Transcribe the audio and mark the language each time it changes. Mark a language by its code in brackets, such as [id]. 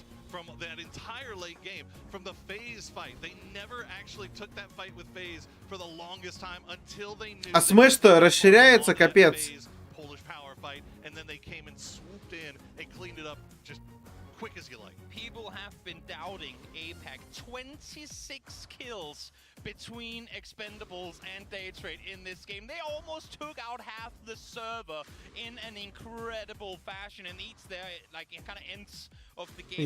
[en] From that entire late game, from the phase fight, they never actually took that fight with phase for the longest time until they knew. [ru] А Смэш-то расширяется, капец. [en] Polish power fight, and then they came and swooped in and cleaned it up just quick as you like. People have been doubting APAC. 26 kills between Expendables and Day Trade in this game. They almost took out half the server in an incredible fashion, and each their like kind of ends of the game.